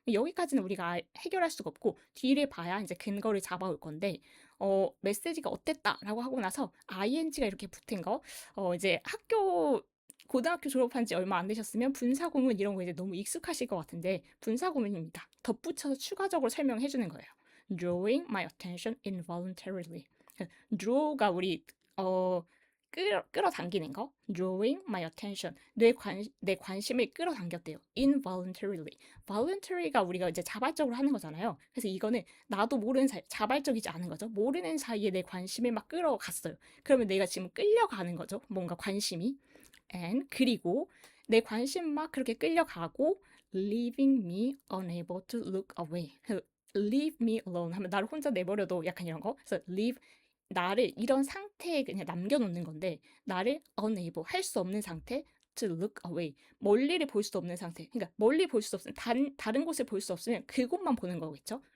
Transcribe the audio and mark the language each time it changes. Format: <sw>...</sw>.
<ko>여기까지는 우리가 해결할 수가 없고 뒤를 봐야 이제 근거를 잡아올 건데 메시지가 어땠다라고 하고 나서 ing가 이렇게 붙은 거 이제 학교 고등학교 졸업한 지 얼마 안 되셨으면 분사구문 이런 거 이제 너무 익숙하실 것 같은데 분사구문입니다. 덧붙여서 추가적으로 설명해 주는 거예요.</ko> <en>Drawing my attention involuntarily.</en> <ko>draw가 우리 끌어당기는 거.</ko> <en>Drawing my attention.</en> <ko>내 관심을 끌어당겼대요.</ko> <en>Involuntarily.</en> <ko>voluntary가 우리가 이제 자발적으로 하는 거잖아요. 그래서 이거는 나도 모르는 사이, 자발적이지 않은 거죠. 모르는 사이에 내 관심을 막 끌어갔어요. 그러면 내가 지금 끌려가는 거죠. 뭔가 관심이. And 그리고 내 관심 막 그렇게 끌려가고</ko> <en>leaving me unable to look away. leave me alone</en> <ko>하면 나를 혼자 내버려도 약간 이런 거. 그래서 leave 나를 이런 상태에 그냥 남겨놓는 건데 나를 unable 할 수 없는 상태</ko> <en>to look away</en> <ko>멀리를 볼 수 없는 상태. 그러니까 멀리 볼 수 없으면 다른 곳을 볼 수 없으면 그곳만 보는 거겠죠.</ko>